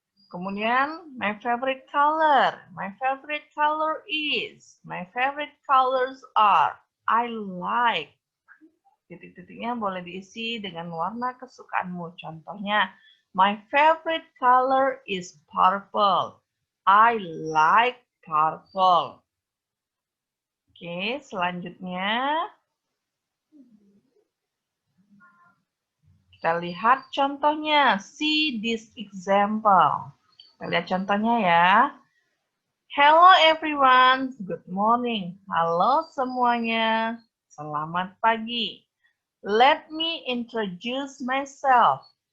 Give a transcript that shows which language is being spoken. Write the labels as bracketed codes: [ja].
[en] Kemudian, my favorite color. My favorite color is. My favorite colors are. I like. [id] Titik-titiknya boleh diisi dengan warna kesukaanmu. [en] Contohnya, my favorite color is purple. I like purple. [id] Oke, selanjutnya kita lihat contohnya. [en] See this example. [id] Kita lihat contohnya ya. [en] Hello everyone, good morning. [id] Halo semuanya, selamat pagi. [en] Let me introduce myself.